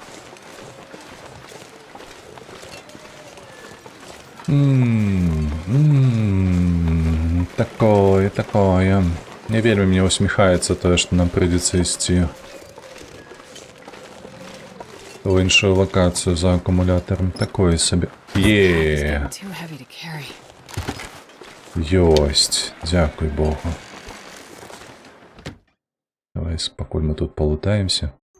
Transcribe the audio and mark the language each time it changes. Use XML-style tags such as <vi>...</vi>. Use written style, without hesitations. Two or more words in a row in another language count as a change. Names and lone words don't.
<be>Такое. Не вельмі мне усміхаецца тое, што нам прыйдзецца ісці ў іншую лакацыю за акумулятором. Такое сабе.</be> <en>Too heavy to carry.</en> <be>Ёсць. Дзякуй Богу. Давай, пакуль мы тут полутаемся.</be>